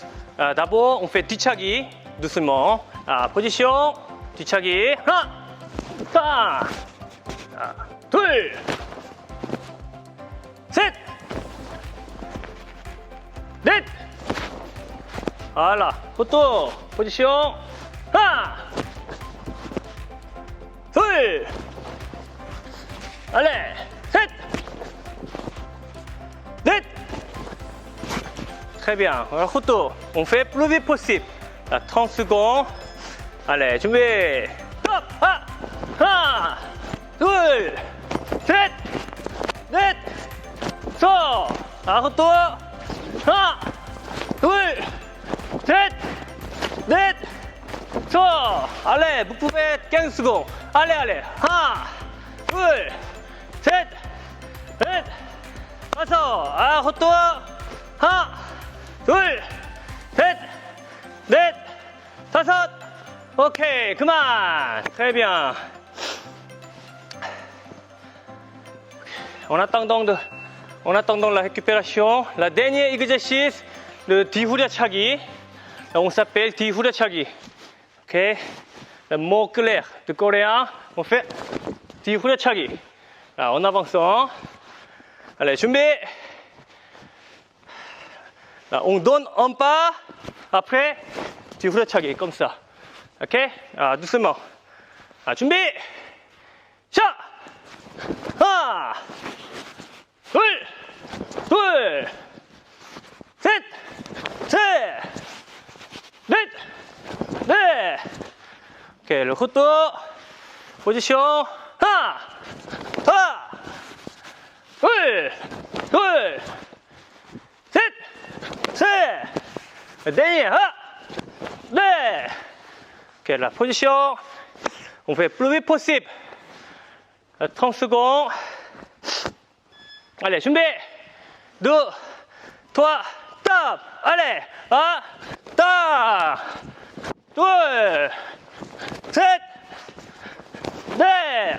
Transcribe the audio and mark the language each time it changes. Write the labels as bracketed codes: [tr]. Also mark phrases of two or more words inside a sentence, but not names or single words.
[fr] D'abord, on fait 뒤차기, doucement. Position, 뒤차기. [ko] 하나, 둘, 셋, 넷. [fr] Voilà, retour, position. [ko] 하나, 둘, [fr] Allez, 7, 8. Très bien. Alors, photo. On fait plus vite possible. Là, 30 secondes. Allez, [ko] 준비. Top. 하나, 둘, 셋, 넷, 서. 아홉 하나, 둘, 셋, 넷, 서. [fr] Allez, vous pouvez 15 secondes. Allez. [ko] 하나, 둘, 셋, 넷, 다섯. 아홉 하나, 둘, 셋, 넷, 다섯. Ok, 그만. [fr] Très bien. En attendant la récupération, la dernière exercice, le 뒤후려차기. On s'appelle 뒤후려차기. Ok, le mot clair de coréen, on fait 뒤후려차기. Là, en avançant. Allez, 준비. Là, on donne un pas, après 뒤후려차기, comme ça. Ok, doucement. [ko] 준비. 자, 하나, 둘, 셋, 넷. [fr] Ok, le retour. Position. [ko] 하나, 둘, 셋. dernier. 넷. [fr] Ok, la position. On fait plus vite possible. 30 secondes. Allez, 준비. 2, 3, top. Allez, 1, top. 2, 7, 8.